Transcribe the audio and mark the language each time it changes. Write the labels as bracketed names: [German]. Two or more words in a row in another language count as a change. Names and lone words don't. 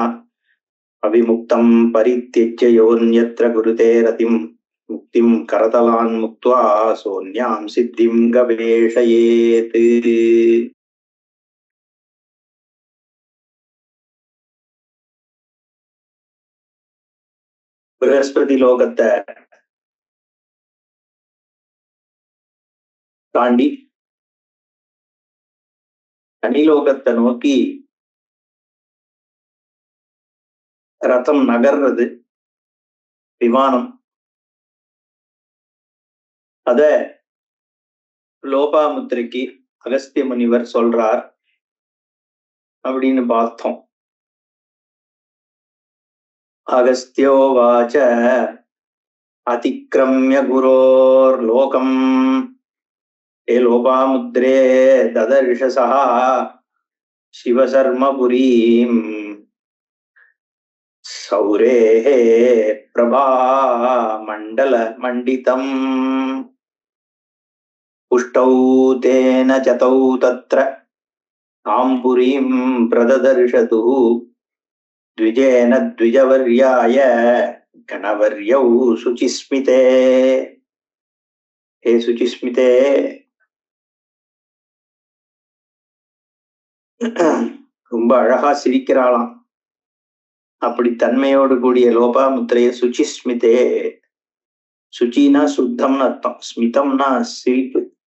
[Sanskrit] अविमुक्तं परित्यज्य योऽन्यत्र गुरुते रतिं मुक्तिं करतलान् मुक्त्वा सोऽन्यां सिद्धिं गवेषयेत्। [Tamil] बृहस्पति लोकத்தை தாண்டி தனிலோகத்தை நோக்கி ரதம் நகர்றது, விமானம். அத லோபாமுத்திரைக்கு அகஸ்திய முனிவர் சொல்றார் அப்படின்னு பார்த்தோம். [Sanskrit] अगस्त्योवाच अतिक्रम्य गुरोर्लोकम् हे लोपामुद्रे ददर्शसः शिवशर्मपुरीम् सौरेः प्रभामण्डलमण्डितम् पुष्टौ तेन चतौ तत्र तां पुरीं प्रददर्शतु द्विजेन द्विजवर्याय गणवर्यौ शुचिस्मिते। हे शुचिस्मिते, [Tamil] ரொம்ப அழகா சிரிக்கிறாளாம். அப்படி தன்மையோடு கூடிய லோபாமுத்திரைய சுச்சிஸ்மிதே. சுச்சினா சுத்தம்னு அர்த்தம், ஸ்மிதம்னா சிரிப்பு.